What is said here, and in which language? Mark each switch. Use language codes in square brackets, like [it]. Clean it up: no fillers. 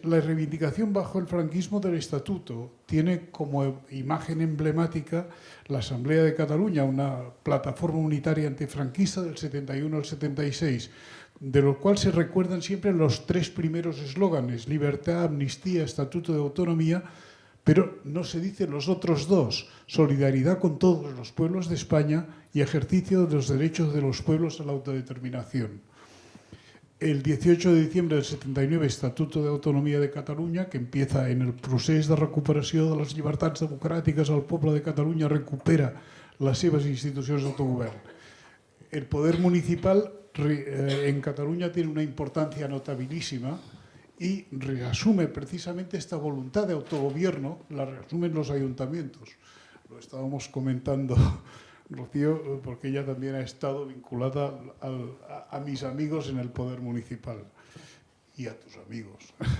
[es] La reivindicación bajo el franquismo del Estatuto tiene como imagen emblemática la Asamblea de Cataluña, una plataforma unitaria antifranquista del 71 al 76, de lo cual se recuerdan siempre los 3 primeros eslóganes: libertad, amnistía, estatuto de autonomía, pero no se dicen los otros 2, solidaridad con todos los pueblos de España y ejercicio de los derechos de los pueblos a la autodeterminación. El 18 de diciembre del 79, Estatuto de Autonomía de Catalunya, que empieza en el [ca] procés de recuperació de les llibertats democràtiques, el poble de Catalunya recupera les seves institucions d'autogovern. [es] El poder municipal en Cataluña tiene una importancia notabilísima y reasume precisamente esta voluntad de autogobierno, la reasumen los ayuntamientos. Lo estábamos comentando, Rocío, porque ella también ha estado vinculada a mis amigos en el poder municipal y a tus amigos.